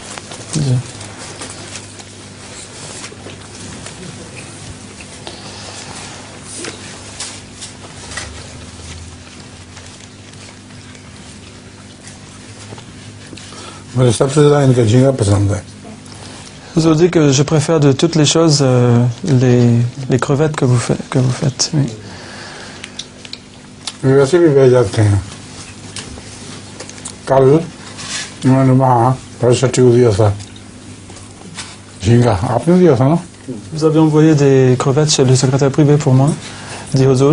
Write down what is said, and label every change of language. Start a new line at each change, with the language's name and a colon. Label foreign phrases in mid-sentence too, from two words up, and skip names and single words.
Urdu: جی مجھے سب سے زیادہ ان کا جھینگا پسند ہے۔
French: Je dis que je préfère de toutes les choses les crevettes que vous faites. Oui.
Urdu: ویسے بھی بھیج جاتے ہیں۔ کل انہوں نے وہاں پرسٹی کو دیا تھا جھینگا، آپ نے دیا تھا نا؟
French: Vous avez envoyé des crevettes chez le secrétaire privé pour moi, dit Huzur.